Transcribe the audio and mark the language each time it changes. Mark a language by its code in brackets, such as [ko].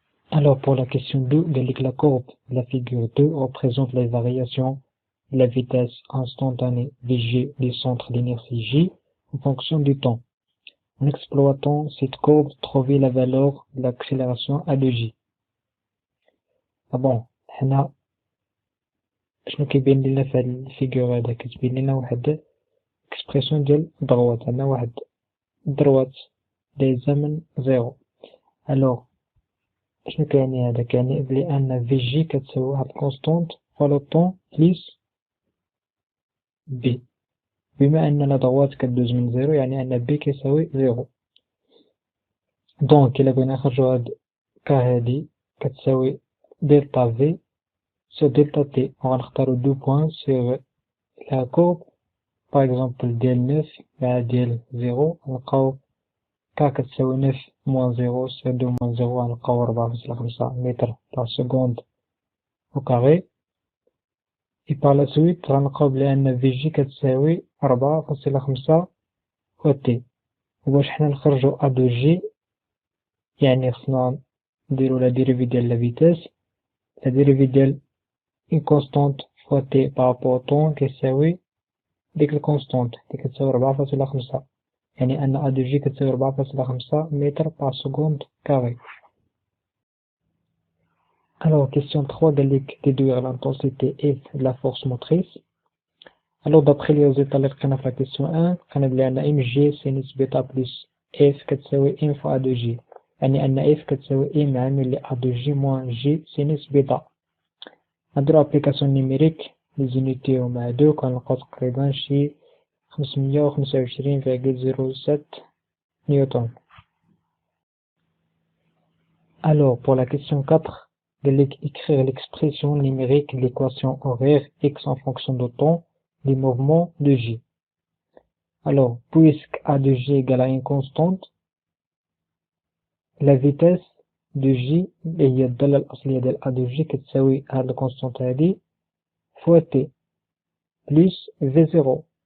[fr] Alors pour la question 2, la courbe de la figure 2 représente les variations de la vitesse instantanée Vg du centre d'inertie J en fonction du temps. En exploitant cette courbe, trouver la valeur de l'accélération A de J. [ar] هنا شنو كيبين لنا في هاد الفيغور هذا كتبين لنا واحد اكسبريسيون ديال دروات عندنا واحد دروات دايزه من زيرو. الوغ شنو كيعني هذا؟ كيعني بلي ان في جي كتساوي واحد الكونستونت فوا طون بليس بي، بما ان لا دروات كدوز من زيرو يعني ان بي كيساوي زيرو. دونك الا بغينا نخرجو هاد كا هادي كتساوي دلتا في sur delta t, on va نختارو 2 points sur la courbe, par exemple ديال 9 مع ديال 0 نلقاو k كتساوي 9 moins 0 sur 2 moins 0 غنلقاو 4.5 متر par seconde au carré. [fr] et par la suite غنلقاو بلي ان Vg كتساوي 4.5 fois t. [ar] وباش حنا نخرجو a de g يعني خصنا نديرو لا ديريفي ديال لا فيتاس، لا ديريفي ديال une constante fois t par rapport au temps كيساوي ديك الكونستونت اللي كتساوي 4.5 يعني ان a de g كتساوي 4.5 متر par seconde carré. [fr] Alors question 3 قالك déduire l'intensité F de la force motrice. Alors d'après les résultats اللي لقينا في la question 1 لقينا بلي عندنا mg sinus bêta plus F كتساوي m fois a de g، يعني ان F كتساوي m عامل ل a de g moins g sinus bêta. [ar] نديرو ابليكاسيون نيميريك لزونيتي مع هادو كنلقاو تقريبا شي 525,07 نيوتن. [fr] Alors pour la question 4 قالك écrire l'expression numérique de l'équation horaire x en fonction de temps des mouvements de J. Alors puisque a de G égale à une constante, la vitesse de J اللي هي الدالة الأصلية ديال a de G كتساوي هاد الكونستونت هادي فوا t plus v0